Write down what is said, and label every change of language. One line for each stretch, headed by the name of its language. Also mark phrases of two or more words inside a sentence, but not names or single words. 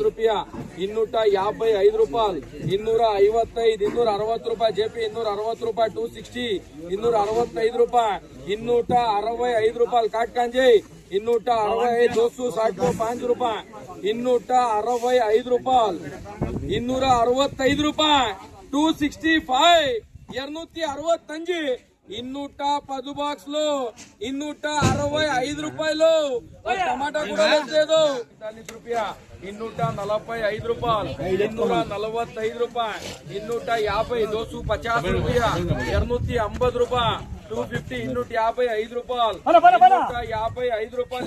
Kannada: ರೂಪಾಯಿ 255 ರೂಪಾಯಿ 255 260 ರೂಪಾಯಿ ಜೆಪಿ 260 ರೂಪಾಯಿ 260 265 ರೂಪಾಯಿ 265 ರೂಪಾಯಿ ಕಾಟ್ಕಾಂಜಿ 265 265 ರೂಪಾಯಿ 265 ರೂಪಾಯಿ
Telugu: 265 ರೂಪಾಯಿ 265 265 210 బాక్స్లు 265 రూపాయలు టమాటా కూడా లేదు 40 రూపాయ 245 రూపాయలు 245 రూపాయ 250 250 రూపాయ 250 రూపాయ 250 255 రూపాయలు 255 రూపాయలు